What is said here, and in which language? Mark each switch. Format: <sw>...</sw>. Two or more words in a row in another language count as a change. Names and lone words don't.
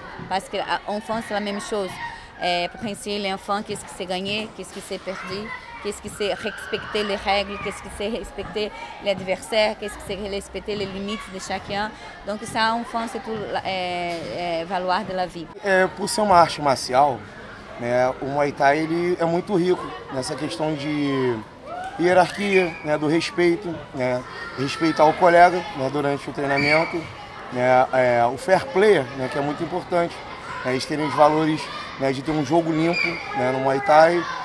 <fr>Parce qu'enfant, c'est la même chose. Pour enseigner les enfants qu'est-ce qui s'est gagné, qu'est-ce qui s'est perdu. Qu'est-ce que c'est respecter les règles, qu'est-ce que c'est respecter l'adversaire, qu'est-ce que c'est respecter les limites de chacun. Donc ça, enfant, c'est tout valoir de la vie.</fr> <pt>Por ser uma arte marcial, né, o Muay Thai ele é muito rico nessa questão de hierarquia, né, do respeito, né, respeitar o colega, né, durante o treinamento, né, o</pt> <en>fair play,</en> <pt>né, que é muito importante, né, eles terem os valores, né, de ter um jogo limpo, né, no Muay Thai.</pt>